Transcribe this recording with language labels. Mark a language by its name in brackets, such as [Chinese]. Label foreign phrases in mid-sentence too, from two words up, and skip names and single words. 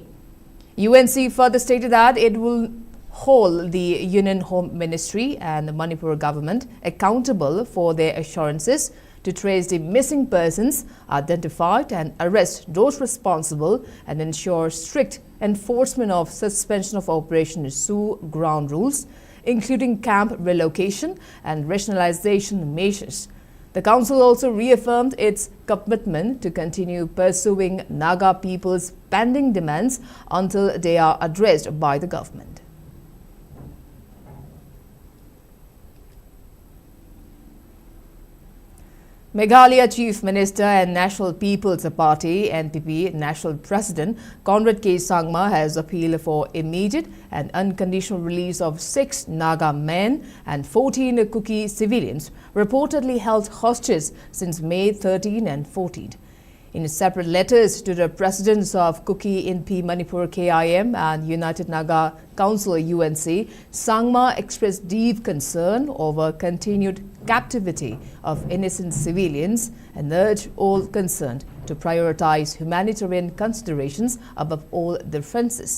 [English] UNC further stated that it will hold the Union Home Ministry and the Manipur government accountable for their assurances to trace the missing persons, identify and arrest those responsible and ensure strict enforcement of suspension of Operation Sioux ground rules, including camp relocation and rationalization measures. The Council also reaffirmed its commitment to continue pursuing Naga people's pending demands until they are addressed by the government. Meghalaya Chief Minister and National People's Party NPP National President Conrad K. Sangma has appealed for immediate and unconditional release of 6 Naga men and 14 Kuki civilians reportedly held hostage since May 13 and 14. In separate letters to the presidents of Kuki Inpi Manipur KIM and United Naga Council UNC, Sangma expressed deep concern over continued captivity of innocent civilians and urged all concerned to prioritize humanitarian considerations above all differences.